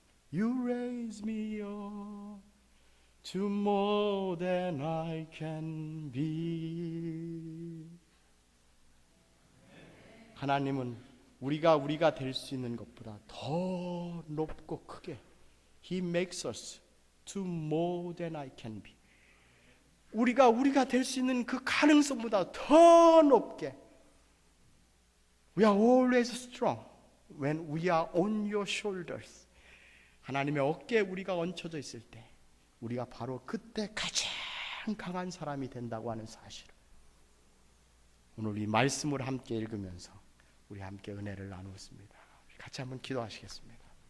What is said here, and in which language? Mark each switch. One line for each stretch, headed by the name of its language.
English: You raise me up to more than I can be.
Korean: 하나님은 우리가 될 수 있는 것보다 더 높고 크게
English: He makes us to more than I can be.
Korean: 우리가 될 수 있는 그 가능성보다 더 높게
English: We are always strong when we are on your shoulders.
Korean: 하나님의 어깨에 우리가 얹혀져 있을 때 우리가 바로 그때 가장 강한 사람이 된다고 하는 사실을 오늘 이 말씀을 함께 읽으면서 우리 함께 은혜를 나누었습니다. 같이 한번 기도하시겠습니다.